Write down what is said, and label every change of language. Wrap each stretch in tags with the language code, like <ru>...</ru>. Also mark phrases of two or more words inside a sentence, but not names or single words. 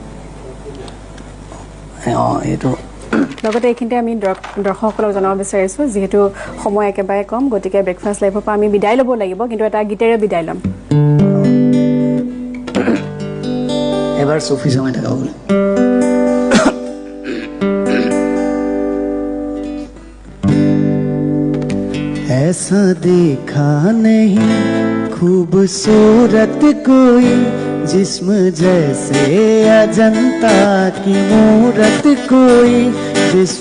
<as>এইটো লগতে এইখিনিতে আমি দৰ্শকসকলক জনাব বিচাৰিছোঁ যিহেতু সময় একেবাৰে কম গতিকে ব্ৰেকফাষ্ট লাইভৰ পৰা আমি বিদায় ল'ব লাগিব কিন্তু এটা গীতেৰে বিদায় ল'ম এবাৰ চফি জমাই থকা বোলে</as> <hi>ऐसा देखा नहीं खूबसूरत कोई जिस्म जैसे अजंता की मूरत कोई जिस्म</hi>